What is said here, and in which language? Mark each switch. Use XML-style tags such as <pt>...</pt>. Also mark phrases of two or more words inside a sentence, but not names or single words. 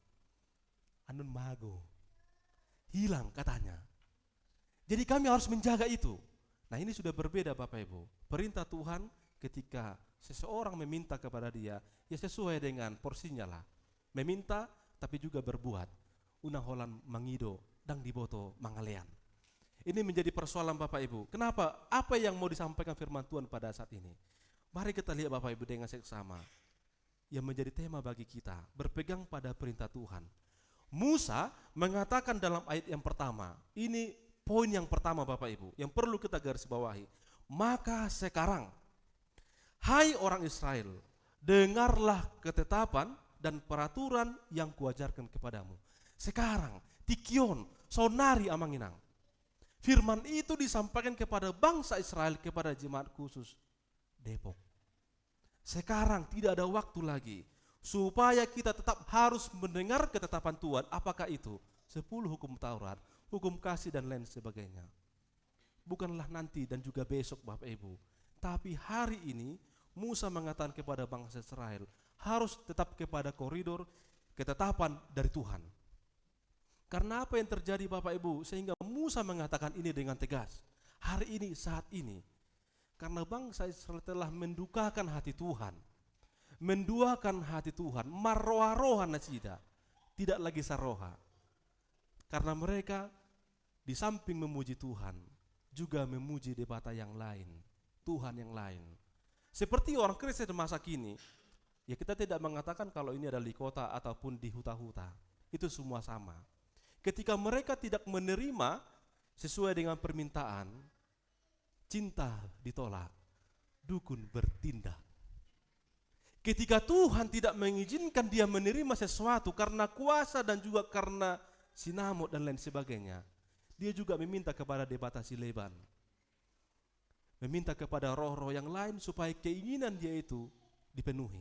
<bbc>Anun mago.</bbc> <id>Hilang katanya. Jadi kami harus menjaga itu. Nah ini sudah berbeda Bapak Ibu. Perintah Tuhan ketika seseorang meminta kepada dia, ya sesuai dengan porsinya lah. Meminta tapi juga berbuat.</id> <bbc>Unang holan mangido, dang diboto mangalean.</bbc> <id>Ini menjadi persoalan Bapak Ibu. Kenapa? Apa yang mau disampaikan firman Tuhan pada saat ini? Mari kita lihat Bapak Ibu dengan seksama. Yang menjadi tema bagi kita, berpegang pada perintah Tuhan. Musa mengatakan dalam ayat yang pertama, ini poin yang pertama Bapak Ibu, yang perlu kita garis bawahi. Maka sekarang, hai orang Israel, dengarlah ketetapan dan peraturan yang kuajarkan kepadamu. Sekarang,</id> <bbc>tikion, sonari Amanginang.</bbc> <id>Firman itu disampaikan kepada bangsa Israel, kepada jemaat khusus Depok. Sekarang tidak ada waktu lagi, supaya kita tetap harus mendengar ketetapan Tuhan. Apakah itu? 10 hukum Taurat, hukum kasih dan lain sebagainya. Bukanlah nanti dan juga besok Bapak Ibu, tapi hari ini Musa mengatakan kepada bangsa Israel, harus tetap kepada koridor ketetapan dari Tuhan. Karena apa yang terjadi Bapak Ibu, sehingga Musa mengatakan ini dengan tegas, hari ini, saat ini. Karena bangsa Israel telah mendukakan hati Tuhan, menduakan hati Tuhan,</id> <bbc>marroha-roha nasida,</bbc> <id>tidak lagi saroha. Karena mereka di samping memuji Tuhan, juga memuji debata yang lain. Tuhan yang lain. Seperti orang Kristen masa kini, ya kita tidak mengatakan kalau ini ada di kota ataupun di huta-huta. Itu semua sama. Ketika mereka tidak menerima sesuai dengan permintaan, cinta ditolak, dukun bertindak. Ketika Tuhan tidak mengizinkan dia menerima sesuatu karena kuasa dan juga karena sinamut dan lain sebagainya, dia juga meminta kepada</id> <bbc>Debata Sileban,</bbc> <id>meminta kepada roh-roh yang lain supaya keinginan dia itu dipenuhi.</id>